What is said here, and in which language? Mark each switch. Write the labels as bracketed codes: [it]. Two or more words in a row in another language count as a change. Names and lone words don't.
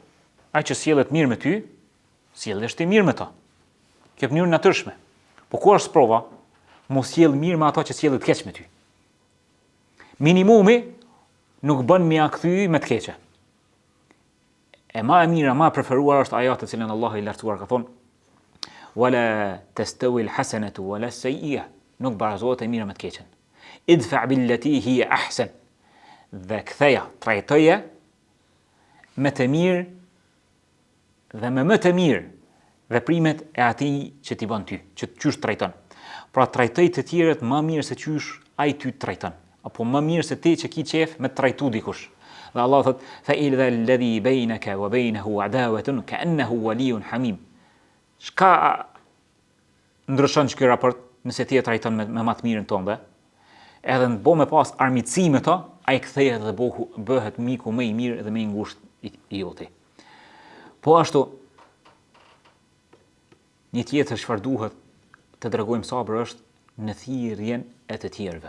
[sq] Ai që sjellet mirë me ty, sjellesh ti mirë me ta. Kjo është mënyrë natyrshme. Po ku është prova? Mos sjell mirë me ata që sjellet keq me ty. Minimumi nuk bën me ia kthy me të keqe. E ma e mira, ma e preferuar është ajo të cilën Allahu i lartësuar ka thonë: [ar] "ولا تستوي الحسنة ولا السيئة", [sq] nuk barazohet e mira me të keqen. [ar] "ادفع بالتي هي أحسن", [sq] dhe ktheja, trajtoje me të mirë dhe me më të mirë veprimet e atij që t'i bën ty, që qysh trajton. Pra trajtoj të tjerët më mirë se qysh ai ty trajton, apo më mirë se ti që ki qef me të trajtu dikush. Dhe Allah thot: [ar] "فإذا الذي بينك وبينه عداوة كأنه ولي حميم." [sq] Çka ndryshon ky raport nëse ti e trajton me më të mirën tënde? Edhe në bo me pas armiqësi me ta, ai kthehet dhe bëhet miku më i mirë dhe më i ngushtë i joti. Po ashtu, një tjetër çfarë duhet të tregojmë sabër është në thirrjen e të tjerëve.